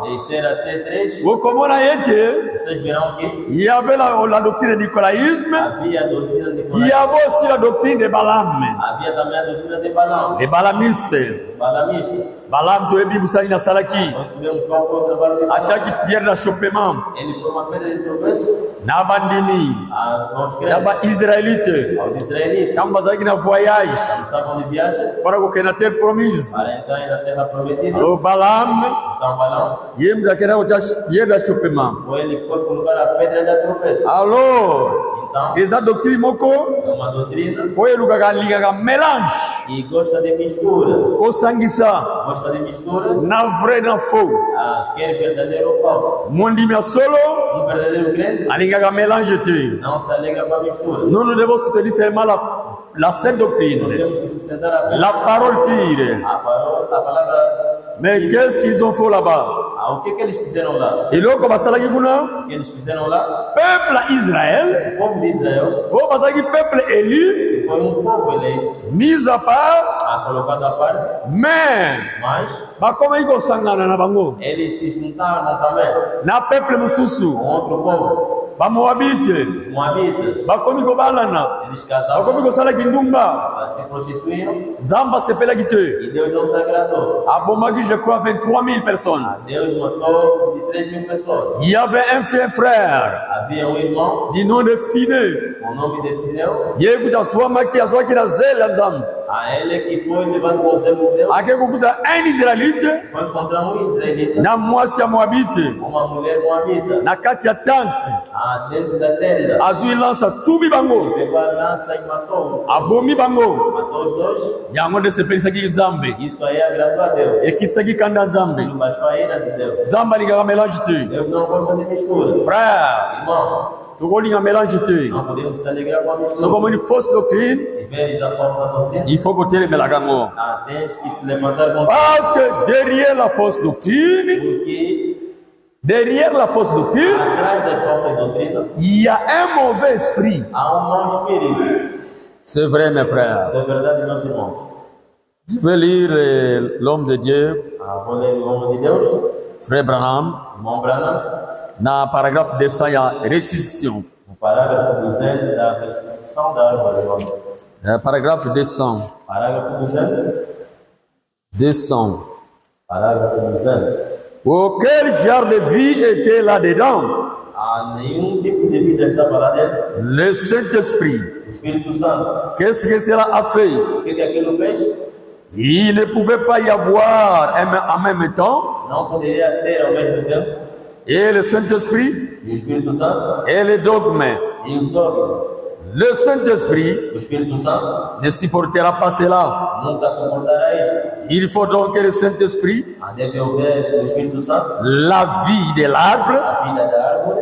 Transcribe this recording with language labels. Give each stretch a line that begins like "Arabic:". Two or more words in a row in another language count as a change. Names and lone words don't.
Portuguese: descer até 3,
Lingala: okomona ete
Portuguese: vocês verão que
French: il y avait la doctrine du nicolaïsme,
Portuguese: havia a doutrina de
French: il y Balaam. avait aussi la doctrine de Balaam,
Portuguese: Havia também a doutrina de Balaam.
French: les balamistes.
Portuguese: Balamista.
Lingala: Balaam toyebi busali na salaki
Portuguese: Nós sabemos qual foi o trabalho de Balaam.
French: atiaki pierre d'achoppement
Portuguese: Ele foi uma pedra de tropeço
Lingala: na bandimi
Portuguese: aos
Lingala: na
Portuguese: crentes,
Lingala: baisraélite
Portuguese: aos israelitas.
Lingala: ntango bazalaki na voyage
Portuguese: Estavam de viagem
Lingala: mpona kokende na
French: terre promise.
Portuguese: para entrar na terra prometida.
French: Alors Balaam
Portuguese: Então Balaam
Lingala: ye mutu akenda kotia
French: pierre d'achoppement.
Portuguese: foi ele que foi colocar a pedra de tropeço.
French: Alors
Portuguese: Então,
Lingala: eza doctrine moko
Portuguese: é uma doutrina
Lingala: oyo elukaka alingaka mélange
Portuguese: que gosta de mistura.
Lingala: kosangisa
Portuguese: Gosta de mistura,
Lingala: na vrai na faux.
Portuguese: quer verdadeiro ou falso.
Lingala: Mondimi ya solo
Portuguese: Um verdadeiro crente
Lingala: alingaka mélange te.
Portuguese: não se alegra com a mistura.
French: Nous nous devons soutenir seulement la seule
Portuguese: Nós
French: doctrine,
Portuguese: temos que sustentar a
French: la parole pure.
Portuguese: a palavra.
French: Mais qu'est-ce qu'ils ont fait là-bas?
Portuguese: O que eles fizeram lá?
Lingala: eloko basalaki kuna
Portuguese: O que eles fizeram lá?
Lingala: peuple ya Israël
Portuguese: O povo de Israel
Lingala: oyo bazalaki
French: peuple élu
Portuguese: foi um povo eleito,
French: mise à part,
Portuguese: colocado à parte,
French: mais
Portuguese: mas
Lingala: bakomaki kosangana na bango
Portuguese: eles se juntaram também
Lingala: na peuple mosusu
Portuguese: com outro povo,
Lingala: bamoabite
Portuguese: os moabitas.
Lingala: bakomi kobalana
Portuguese: Eles
Lingala: bakomi
Portuguese: casavam,
Lingala: kosalaki ndumba
Portuguese: se prostituíam
Lingala: nzambe asepelaki te
Portuguese: e Deus não se agradou.
Lingala: abomaki
French: je crois 23 000 personnes.
Portuguese: Deus matou de 3.000 pessoas.
French: Il y avait un frère
Portuguese: Havia um irmão,
French: du nom de Finé.
Portuguese: o nome de Fineu,
Lingala: Ye kuta swamaki azwaki na zele ya nzambe
Portuguese: a ele que foi levado com o zelo de Deus,
Lingala: ake kokuta
French: un israélite
Portuguese: foi encontrar um israelita,
Lingala: na mwasi ya moabite
Portuguese: uma mulher moabita,
Lingala: na kati ya tante
Portuguese: dentro da tenda.
Lingala: azwi lansa tubi bango
Portuguese: Pegou a lança e matou.
Lingala: abomi bango
Portuguese: Matou os dois.
Lingala: yango nde esepelisaki nzambe
Portuguese: Isso aí agradou a Deus.
Lingala: ekitisaki kanda ya nzambe.
Portuguese: Ele baixou a ira de Deus.
Lingala: Nzambe alingaka mélange te
Portuguese: Deus não gosta de mistura.
French: frère,
Portuguese: Irmão,
Lingala: tokolinga mélange te
Portuguese: não podemos se alegrar com a
Lingala: soko
Portuguese: mistura.
French: omoni fausse doctrine
Portuguese: Se veres a falsa doutrina,
French: il faut
Lingala: kotelemelaka yango
Portuguese: tens que se levantar com
French: parce que derrière la fausse doctrine
Portuguese: porque
French: derrière la fausse doctrine
Portuguese: atrás das falsas doutrinas
French: il y a un mauvais esprit.
Portuguese: há mau espírito.
French: C'est vrai mes frères.
Portuguese: Isso é verdade, meus irmãos.
French: Je vais lire l'homme de Dieu,
Portuguese: Vou ler o nome de Deus,
French: frère Branham,
Portuguese: irmão Branham,
French: na paragraphe 200 il y a restitution.
Portuguese: no parágrafo 200 da restituição da árvore.
French: Paragraphe 200.
Portuguese: Parágrafo 200. 200. Parágrafo 200.
French: Quel genre de vie était là-dedans?
Portuguese: Nenhum tipo de vida estava lá dentro.
French: Le Saint-Esprit,
Portuguese: O Espírito Santo.
French: Qu'est-ce que cela a fait?
Portuguese: O que aquilo fez?
French: Il ne pouvait pas y avoir en même temps
Portuguese: Não poderia ter ao mesmo tempo
French: et le Saint-Esprit
Portuguese: o Espírito Santo
French: et les dogmes.
Portuguese: e os dogmas.
French: Le Saint-Esprit
Portuguese: O Espírito Santo
French: ne supportera pas cela.
Portuguese: nunca suportará isto.
French: Il faut donc que le Saint-Esprit,
Portuguese: Deve haver o Espírito Santo,
French: la vie de l'arbre,
Portuguese: a vida da árvore,